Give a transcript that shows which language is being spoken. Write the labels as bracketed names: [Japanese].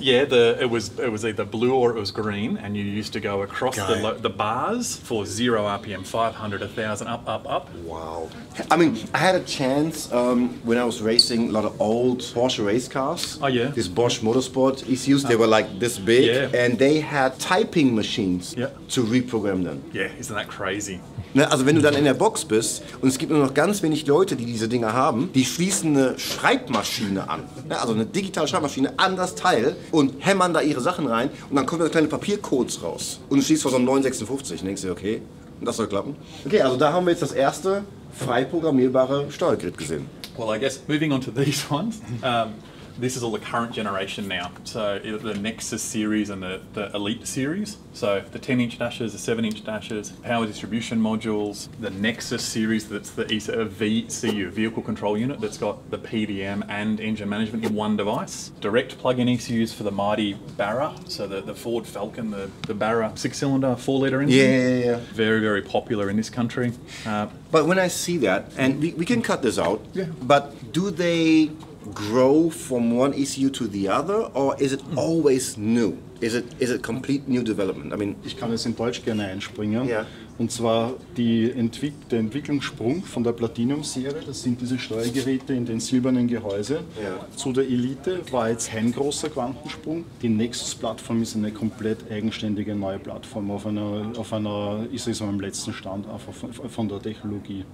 [English] Yeah, it was either blue or it was green, and you used to go across the bars for 0 RPM, 500, 1,000, up. Wow. I mean, I had a chance when I was racing a lot of old Porsche race cars. Oh, yeah? These Bosch Motorsport ECUs, they were like this big, Yeah. and they had typing machines Yeah. to reprogram them. Yeah, isn't that crazy? [German] Ne, also wenn du dann in der Box bist und es gibt nur noch ganz wenig Leute, die diese Dinger haben, die schließen eine Schreibmaschine an, ne, also eine digitale Schreibmaschine an das Teil und hämmern da ihre Sachen rein und dann kommen da kleine Papiercodes raus. Und du stehst vor so einem 956 und denkst dir, okay, das soll klappen. Okay, also da haben wir jetzt das erste frei programmierbare Steuergerät gesehen. [English] Well, I guess moving on to these ones. This is all the current generation now. So the Nexus series and the Elite series. So the 10-inch dashes, the 7-inch dashes, power distribution modules, the Nexus series, that's the VCU, Vehicle Control Unit, that's got the PDM and engine management in one device. Direct plug-in ECUs for the mighty Barra, so the Ford Falcon, the Barra 6-cylinder, 4-litre engine. Yeah. Very, very popular in this country. But when I see that, and we can cut this out, Yeah. but do they grow from one ECU to the other, or is it always new? Is it complete new development? I mean, [German] Ich kann jetzt in Deutsch gerne einspringen. Ja. Und zwar der Entwicklungssprung von der Platinum-Serie, das sind diese Steuergeräte in den silbernen Gehäuse, Ja. zu der Elite war jetzt kein großer Quantensprung. Die Nexus-Plattform ist eine komplett eigenständige neue Plattform auf einer ist es am letzten Stand einfach von der Technologie.